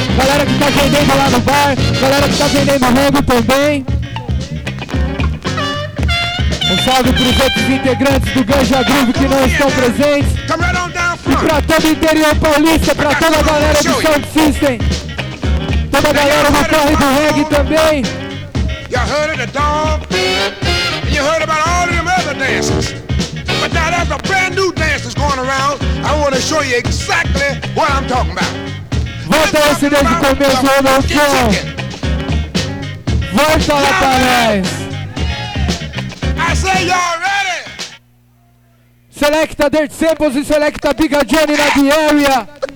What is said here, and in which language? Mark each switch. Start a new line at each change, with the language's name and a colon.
Portuguese: Galera que tá vendendo lá no bar, galera que tá vendendo rango também. Um salve para os outros integrantes do Ganja Groove que não estão presentes. E para todo o interior paulista, para toda a galera do Sound System. Toda a galera do corre do reggae também.
English: You heard of the dog, and you heard about all of them other dances. But now there's a brand new dance that's going around. I want to show you exactly what I'm talking about.
Portuguese: Volta esse desde o começo, meu irmão. Volta lá pra nós.
English: I say y'all ready.
Portuguese: Selecta Dirt Samples e Selecta Biga Johnny na The Area.